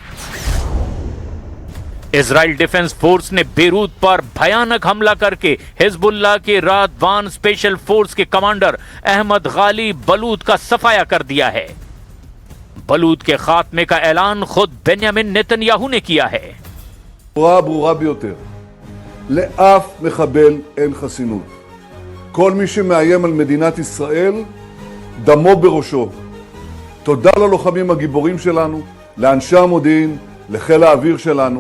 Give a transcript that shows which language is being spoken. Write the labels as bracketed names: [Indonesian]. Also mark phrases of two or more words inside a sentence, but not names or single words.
[Hindi] इजराइल डिफेंस फोर्स ने बेरूत पर भयानक हमला करके हिजबुल्लाह के रादवान स्पेशल फोर्स के कमांडर अहमद गाली बलूद का सफाया कर दिया है। बलूद के खात्मे का ऐलान खुद बेन्यामिन नेतन्याहू ने किया है। [Hebrew] ברורה ביותר, לאף מחבל אין חסינות. כל מי שמאיים על מדינת ישראל, דמו בראשו. תודה ללוחמים הגיבורים שלנו, לאנשי המודיעין, לחיל האוויר שלנו.